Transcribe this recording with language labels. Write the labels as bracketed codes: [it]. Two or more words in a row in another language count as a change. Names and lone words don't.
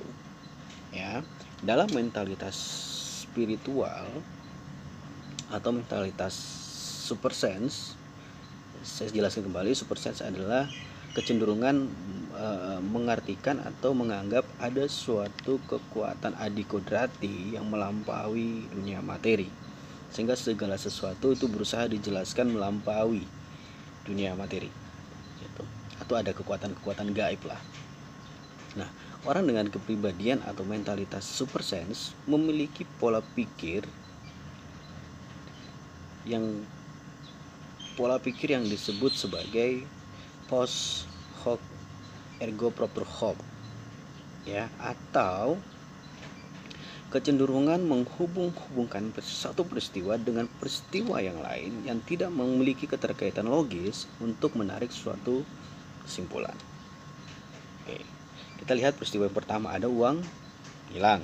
[id] Ya, dalam mentalitas spiritual atau mentalitas [en] super sense, [id] saya jelaskan kembali, [en] super sense [id] adalah kecenderungan mengartikan atau menganggap ada suatu kekuatan adikodrati yang melampaui dunia materi, sehingga segala sesuatu itu berusaha dijelaskan melampaui dunia materi gitu. Atau ada kekuatan-kekuatan gaib lah. Nah, orang dengan kepribadian atau mentalitas [en] super sense [id] memiliki pola pikir yang disebut sebagai [la] post hoc ergo propter hoc, [id] ya, atau kecenderungan menghubung-hubungkan satu peristiwa dengan peristiwa yang lain yang tidak memiliki keterkaitan logis untuk menarik suatu kesimpulan. Oke, kita lihat peristiwa yang pertama, ada uang hilang.